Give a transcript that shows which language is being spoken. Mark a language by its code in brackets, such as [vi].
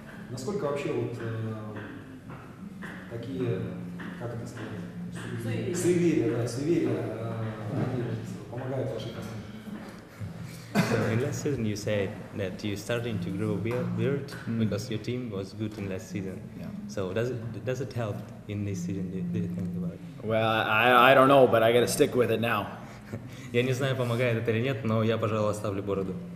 [ru] Насколько вообще вот такие, как это сказать, суеверия, они помогают вашей команде? [en] So in last season you said that you starting to grow a beard because your team was good in last season. Yeah. So does it help in this season? Do you think about it? Well, I don't know, but I got to stick with it now. [ru] Я не знаю, помогает это или нет, но я, пожалуй, оставлю бороду.